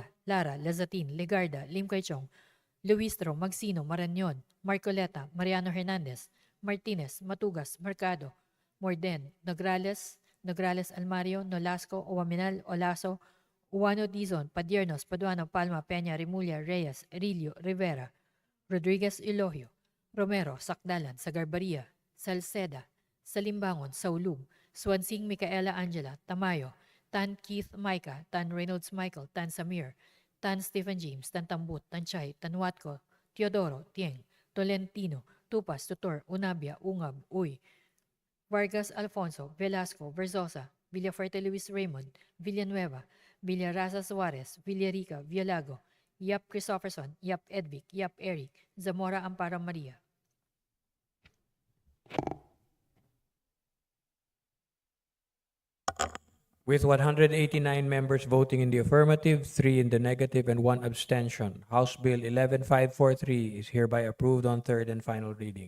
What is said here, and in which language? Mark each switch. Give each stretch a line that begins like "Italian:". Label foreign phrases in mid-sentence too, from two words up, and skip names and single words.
English: Lara, Lazatin, Legarda, Lim Quaychong, Luistro, Magsino, Marañon, Marcoleta, Mariano Hernandez, Martinez, Matugas, Mercado, Morden, Nograles, Nograles Almario, Nolasco, Uwaminal, Olaso, Uwano Dizon, Padiernos, Paduano, Palma, Peña, Remulla, Reyes, Erilio, Rivera, Rodriguez Ilogio, Romero, Sakdalan, Sagarbaria, Salceda, Salimbangon, Saulug, Swansing Micaela Angela, Tamayo, Tan Keith Micah, Tan Reynolds Michael, Tan Samir, Tan Stephen James, Tan Tambut, Tan Chay, Tan Watco, Teodoro, Tieng, Tolentino, Tupas, Tutor, Unabia, Ungab, Uy, Vargas Alfonso, Velasco, Verzosa, Villafuerte Luis Raymond, Villanueva, Villarasa Suarez, Villarica, Villago, Yap Christopherson, Yap Edvic, Yap Eric, Zamora Amparo Maria. With 189 members voting in the affirmative, 3 in the negative, and 1 abstention, House Bill 11543 is hereby approved on third and final reading.